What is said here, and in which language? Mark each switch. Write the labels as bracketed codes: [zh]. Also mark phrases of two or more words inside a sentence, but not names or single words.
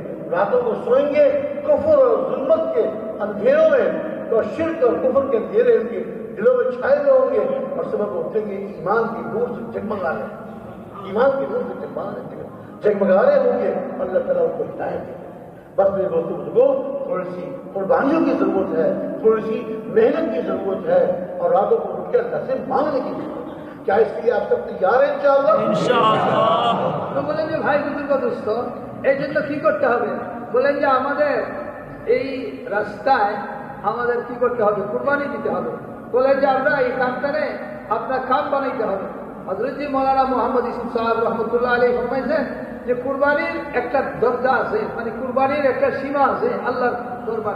[ur] راتوں کو سوئیں گے کفر اور ظلمت کے اندھیروں میں, تو شرک اور کفر کے اندھیرے ان کے دلوں میں چھائے ہوئے ہوں گے, اور صبح کو اٹھیں گے ایمان کی نور سے جگمگا رہے, ایمان کی نور سے جگمگا رہے ہوں گے. اللہ تعالیٰ ان کو ہدایت دے. بس میرے دوستوں کو تھوڑی سی قربانیوں کی ضرورت ہے, تھوڑی سی محنت کی ضرورت ہے, اور راتوں کو اٹھ کے اللہ سے مانگنے کی ضرورت ہے. کیا اس کے لیے آپ سب تیار ہیں انشاءاللہ؟ [bn] তো বলেন যে ভাই বুজুর্গ দোস্ত, এই জন্য কি করতে হবে? বলেন যে আমাদের এই রাস্তায় আমাদের কি করতে হবে? কুরবানি দিতে হবে. বলেন যে আমরা এই কামটারে আপনার কাম বানাইতে হবে. হযরত জি মাওলানা মুহাম্মদ ইউসুফ সাহেব [ar] رحمة الله عليه [bn] ফরমাইছেন যে কুরবানির একটা দরজা আছে, মানে কুরবানির একটা সীমা আছে আল্লাহর দরবারে.